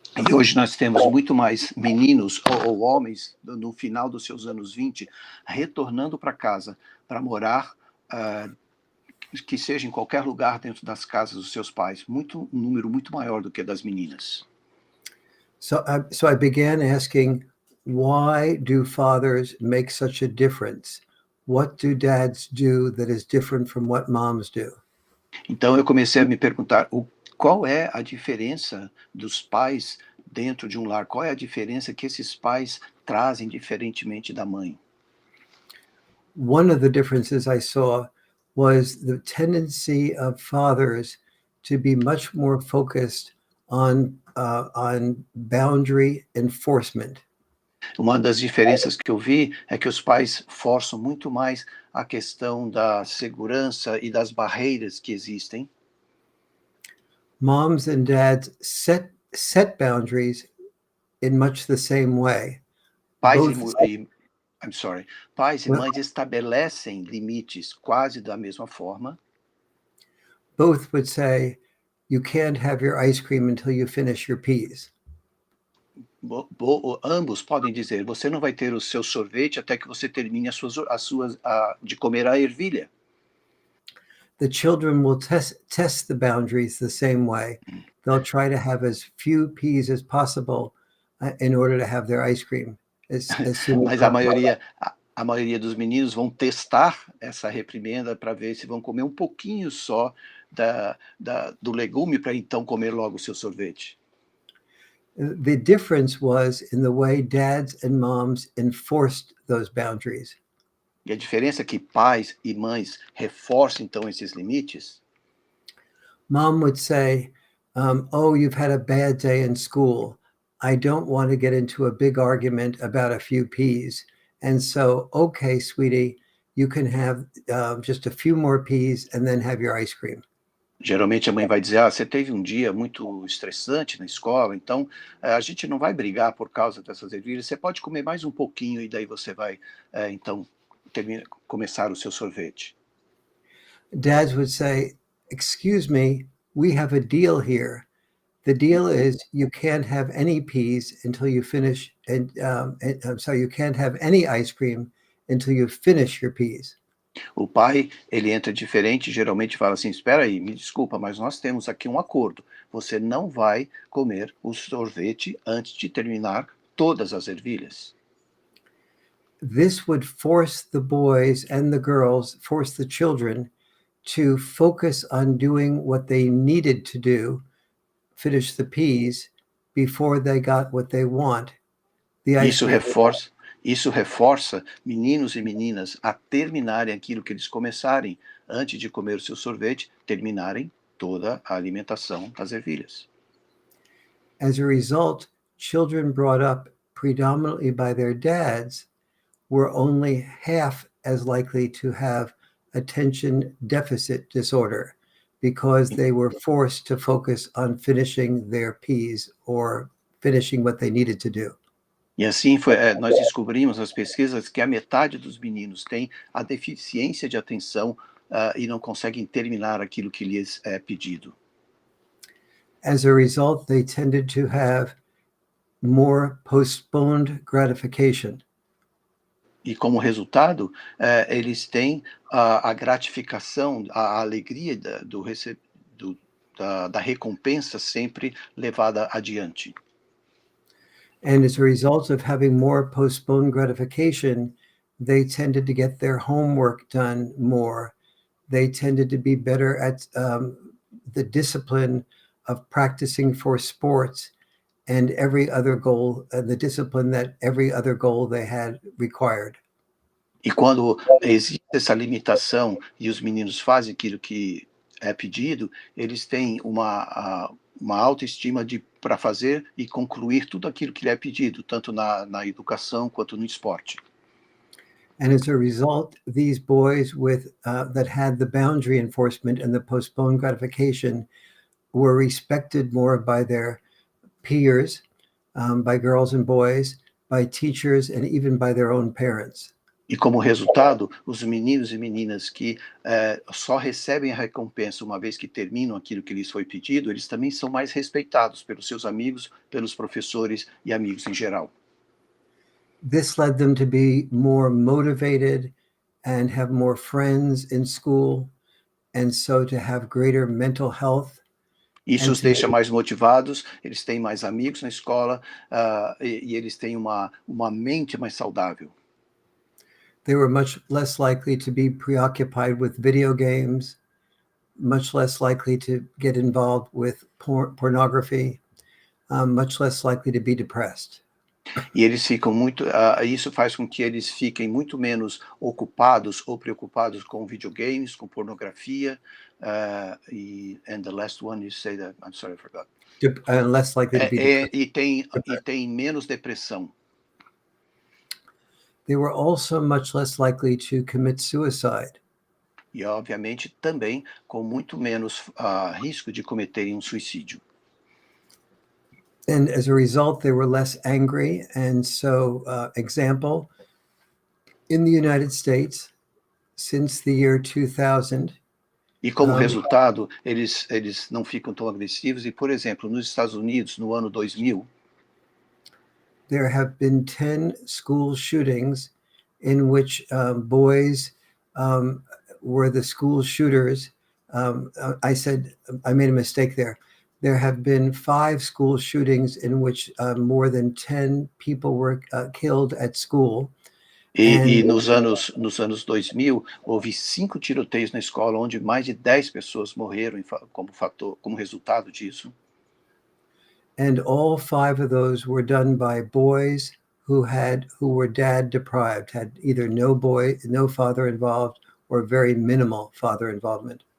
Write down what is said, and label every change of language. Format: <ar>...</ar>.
<pt>E hoje nós temos muito mais meninos ou homens no final dos seus anos 20 retornando para casa para morar, que seja em qualquer lugar dentro das casas dos seus pais, um número muito maior do que das meninas.</pt> <en>So I began asking, why do fathers make such a difference? What do dads do that is different from what moms do?</en> <pt>Então eu comecei a me perguntar qual é a diferença dos pais dentro de um lar, qual é a diferença que esses pais trazem diferentemente da mãe.</pt> <en>One of the differences I saw was the tendency of fathers to be much more focused on boundary enforcement.</en> <pt>Uma das diferenças que eu vi é que os pais forçam muito mais a questão da segurança e das barreiras que existem.</pt> <en>Moms and dads set boundaries in much the same way.</en> <pt>Pais e mães estabelecem limites quase da mesma forma.</pt> <en>Both would say, you can't have your ice cream until you finish your peas.</en> <pt>Ambos podem dizer, você não vai ter o seu sorvete até que você termine de comer a ervilha.</pt> <en>The children will test the boundaries the same way. They'll try to have as few peas as possible in order to have their ice cream.</en> <pt>Mas a maioria dos meninos vão testar essa reprimenda para ver se vão comer um pouquinho só do legume para então comer logo o seu sorvete.</pt> <en>The difference was in the way dads and moms enforced those boundaries.</en> <pt>E a diferença é que pais e mães reforçam então esses limites.</pt> <en>Mom would say, oh, you've had a bad day in school. I don't want to get into a big argument about a few peas. And so, okay, sweetie, you can have just a few more peas and then have your ice cream.</en> <pt>Geralmente a mãe vai dizer, você teve um dia muito estressante na escola, então a gente não vai brigar por causa dessas ervilhas, você pode comer mais um pouquinho e daí você vai, então, começar o seu sorvete.</pt> <en>Dads would say, excuse me, we have a deal here. The deal is you can't have any peas until you finish, so you can't have any ice cream until you finish your peas.</en> <pt>O pai, ele entra diferente, geralmente fala assim, espera aí, me desculpa, mas nós temos aqui um acordo. Você não vai comer o sorvete antes de terminar todas as ervilhas.</pt> <en>This would force the boys and the girls, force the children to focus on doing what they needed to do, finish the peas, before they got what they want, the ice</en> <pt>Isso reforça, isso reforça meninos e meninas a terminarem aquilo que eles começarem antes de comer o seu sorvete, terminarem toda a alimentação das ervilhas.</pt> <en>As a result, children brought up predominantly by their dads were only half as likely to have attention deficit disorder because they were forced to focus on finishing their peas or finishing what they needed to do.</en> <pt>E assim nós descobrimos nas pesquisas que a metade dos meninos tem a deficiência de atenção e não conseguem terminar aquilo que lhes é pedido.</pt> <en>As a result, they tended to have more postponed gratification.</en> <pt>E como resultado, eles têm a gratificação, a alegria da recompensa sempre levada adiante.</pt> <en>And as a result of having more postponed gratification, they tended to get their homework done more. They tended to be better at the discipline of practicing for sports and every other goal, the discipline that every other goal they had required.</en> <pt>E quando existe essa limitação e os meninos fazem aquilo que é pedido, eles têm uma autoestima para fazer e concluir tudo aquilo que lhe é pedido, tanto na educação quanto no esporte.</pt> <en>And as a result, these boys that had the boundary enforcement and the postponed gratification were respected more by their peers, by girls and boys, by teachers, and even by their own parents.</en> <pt>E como resultado, os meninos e meninas que só recebem a recompensa uma vez que terminam aquilo que lhes foi pedido, eles também são mais respeitados pelos seus amigos, pelos professores e amigos em geral.</pt> <en>This led them to be more motivated and have more friends in school, and so to have greater mental health.</en> <pt>Isso os deixa mais motivados, eles têm mais amigos na escola e eles têm uma mente mais saudável.</pt> <en>They were much less likely to be preoccupied with video games, much less likely to get involved with pornography, much less likely to be depressed.</en> <pt>E eles ficam isso faz com que eles fiquem muito menos ocupados ou preocupados com videogames, com pornografia,</pt> <en>and the last one you say that, I'm sorry, I forgot. Less likely to be depressed.</en> <pt>E tem menos depressão.</pt> <en>They were also much less likely to commit suicide.</en> <pt>E, obviamente, também com muito menos risco de cometerem um suicídio.</pt> <en>And as a result, they were less angry. And so, example, in the United States, since the year 2000.</en> <pt>E como resultado, eles não ficam tão agressivos. E, por exemplo, nos Estados Unidos, no ano 2000,</pt> <en>there have been 10 school shootings in which boys were the school shooters. I made a mistake there. There have been 5 school shootings in which more than 10 people were killed at school.</en> <pt>E nos anos 2000, houve 5 tiroteios na escola, onde mais de 10 pessoas morreram como resultado disso.</pt> <en>And all 5 of those were done by boys who were dad deprived, had either no father involved or very minimal father involvement.</en>